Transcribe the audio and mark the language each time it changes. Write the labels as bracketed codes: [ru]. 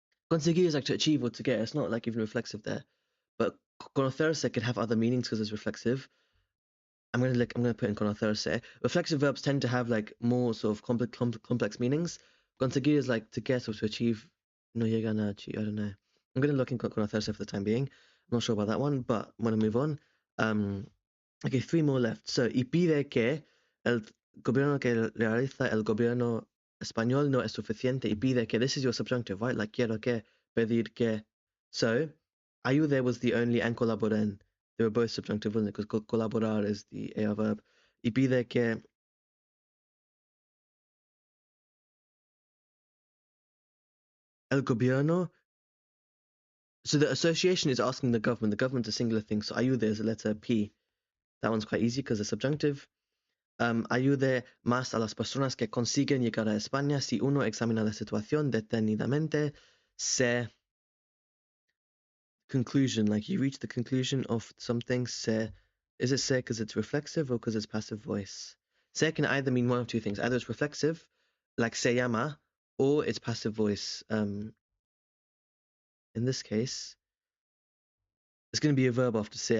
[en] Conseguir is like to achieve or to get. It's not like even reflexive there. But conocerse could have other meanings because it's reflexive. I'm gonna put in conocerse. Reflexive verbs tend to have like more sort of complex meanings. Conseguir is like to get or to achieve. No llegan a achieve. I don't know. I'm gonna look in conocerse for the time being. I'm not sure about that one, but I'm gonna move on. Okay, three more left. [es] So, y pide que el gobierno que realiza el gobierno español no es suficiente. [en] Y pide que, this is your subjunctive, right? Like quiero que, pedir que. So, ayude was the only and colaboren. They were both subjunctive, wasn't it? Because colaborar is the AR verb. Y pide que el gobierno. So the association is asking the government. The government's a singular thing. So ayude is a letter P. That one's quite easy because it's subjunctive. [es] Ayude más a las personas que consiguen llegar a España si uno examina la situación detenidamente. [en] Se conclusion, like you reach the conclusion of something. Se, is it se because it's reflexive or because it's passive voice? Se can either mean one of two things. Either it's reflexive, like se llama, or it's passive voice. In this case, it's going to be a verb after se.